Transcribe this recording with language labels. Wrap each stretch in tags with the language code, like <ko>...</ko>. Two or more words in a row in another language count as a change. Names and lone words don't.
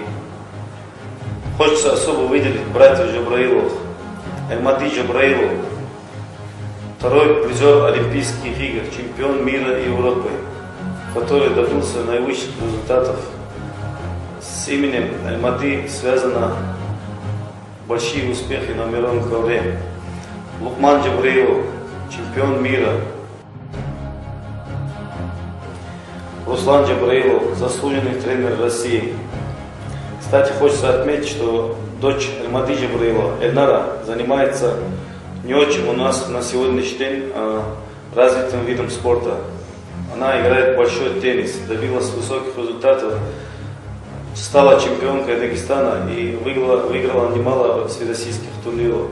<ru>Хочется особо выделить братьев Джабраилов, Эльмады Джабраилов, второй призер Олимпийских игр, чемпион мира и Европы, который добился наивысших результатов. С именем Эльмады связаны большие успехи на мировом ковре. Лукман Джабраилов, чемпион мира. Руслан Джабраилов, заслуженный тренер России. Кстати, хочется отметить, что дочь Эльмады Джабраилова, Эльнара, занимается не очень у нас на сегодняшний день развитым видом спорта. Она играет большой теннис, добилась высоких результатов стала чемпионкой Дагестана и выиграла немало всероссийских турниров.</ru>